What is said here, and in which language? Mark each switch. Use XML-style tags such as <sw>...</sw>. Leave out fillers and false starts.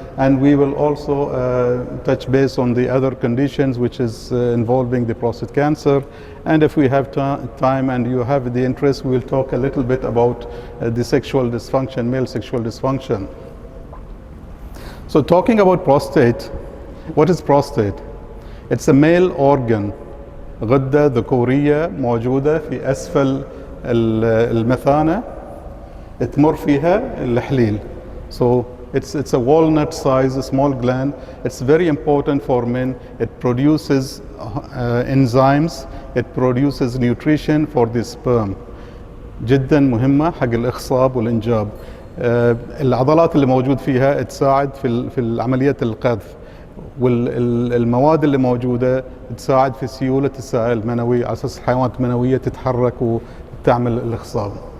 <en>And we will also touch base on the other conditions which is involving the prostate cancer. And if we have time and you have the interest, we will talk a little bit about the sexual dysfunction, male sexual dysfunction. So talking about prostate, what is prostate? It's a male organ.</en> <ar>غدة ذكورية موجودة في أسفل المثانة تمر فيها الحليل.</ar> <en>So it's a walnut size, a small gland. It's very important for men. It produces enzymes. It produces nutrition for the sperm.</en> <ar>جدا مهمة حق الإخصاب والإنجاب. العضلات اللي موجود فيها تساعد في عملية القذف، والمواد اللي موجودة تساعد في سيولة السائل المنوي على أساس الحيوانات المنوية تتحرك وتعمل الإخصاب.</ar>